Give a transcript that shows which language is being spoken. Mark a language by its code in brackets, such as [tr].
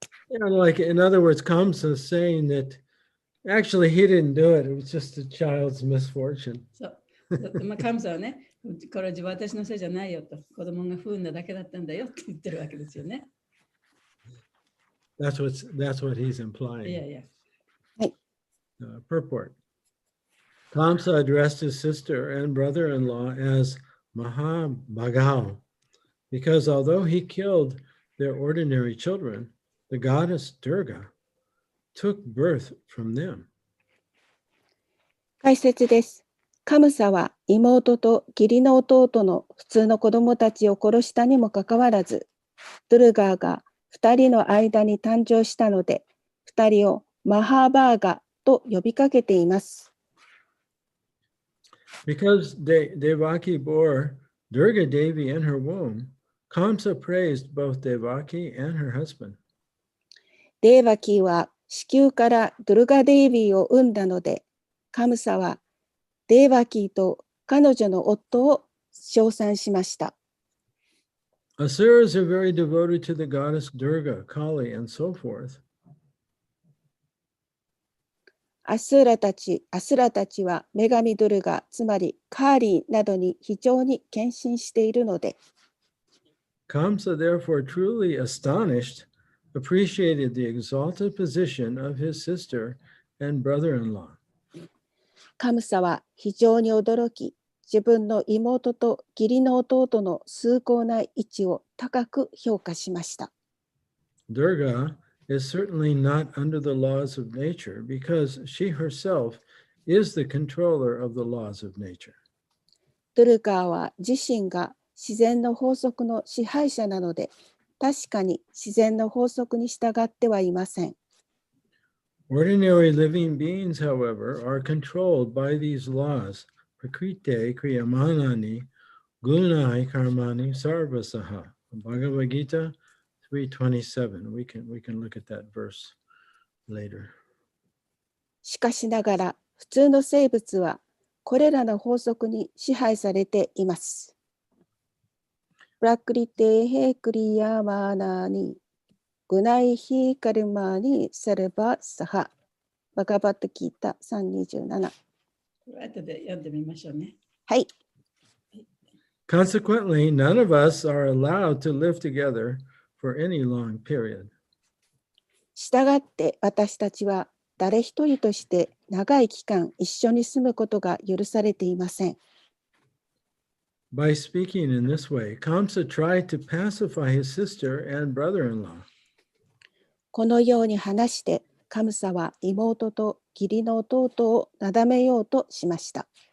[en] Yeah, like in other words, Kamsa is saying that actually he didn't do it. It was just a child's misfortune. [ja] そう。まあ、カムサはね、これは私のせいじゃないよと。子供が不運なだけだったんだよって言ってるわけですよね。 [en] That's what he's implying. Yeah. Purport. Kamsa addressed his sister and brother-in-law as Mahabhagao, because although he killed their ordinary children, the goddess Durga took birth from them. [ja] 解説です。カムサは妹と義理の弟の普通の子供たちを殺したにもかかわらず、ドゥルガーが2人の間に誕生したので、2人をマハーバーガと呼びかけています。 [en] Because Devaki bore Durga Devi in her womb, Kamsa praised both Devaki and her husband. [ja] デーバキーは子宮からドゥルガデービーを生んだので、カムサはデーバキーと彼女の夫を称賛しました。 [en] Asuras are very devoted to the goddess Durga, Kali, and so forth. [ja] アスラたちは女神ドゥルガ、つまりカーリーなどに非常に献身しているので、 [en] Kamsa, therefore, truly astonished, appreciated the exalted position of his sister and brother-in-law. [ja] カムサは非常に驚き、自分の妹と義理の弟の崇高な位置を高く評価しました。 [en] Durga is certainly not under the laws of nature because she herself is the controller of the laws of nature. [ja] ドゥルガーは自身が自然の法則の支配者なので、確かに自然の法則に従ってはいません。 [en] Ordinary living beings, however, are controlled by these laws. [sa] Prakrite kriyamanani gunai karmani sarvasaha. [en] Bhagavad Gita 3:27. We can look at that verse later. [ja] しかしながら、普通の生物はこれらの法則に支配されています。 [sa] プラクリテヘクリヤマナニグナイヒカルマニサルバサハ。 [ja] バガバットギータ3:27。後で読んでみましょうね。はい。 [en] Consequently, none of us are allowed to live together for any long period. [ja] したがって私たちは誰一人として長い期間一緒に住むことが許されていません。 [en] By speaking in this way, Kamsa tried to pacify his sister and brother-in-law. [ja] このように話してカムサは妹と義理の弟をなだめようとしました。